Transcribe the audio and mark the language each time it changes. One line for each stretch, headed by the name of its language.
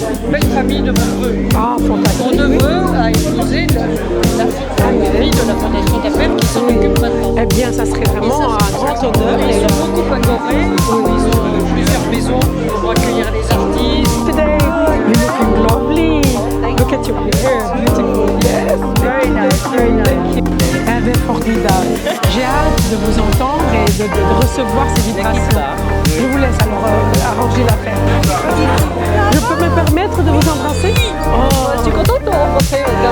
French: Belle famille de mon neveu. Ah, fantastique. Mon neveu a épousé la fille de la fondation Capelle qui s'en occupe maintenant. Eh bien, ça serait vraiment un grand honneur. Ils sont beaucoup adorés. Ils ont plusieurs maisons pour accueillir les artistes.
English: Today, you're looking lovely. Look at your hair, beautiful. Yes, very nice, very nice. Formidable.
French: J'ai hâte de vous entendre et de recevoir ces vibrations. Je vous laisse alors arranger l'affaire. Je peux me permettre de vous embrasser? Oh, je suis contente de vous rencontrer.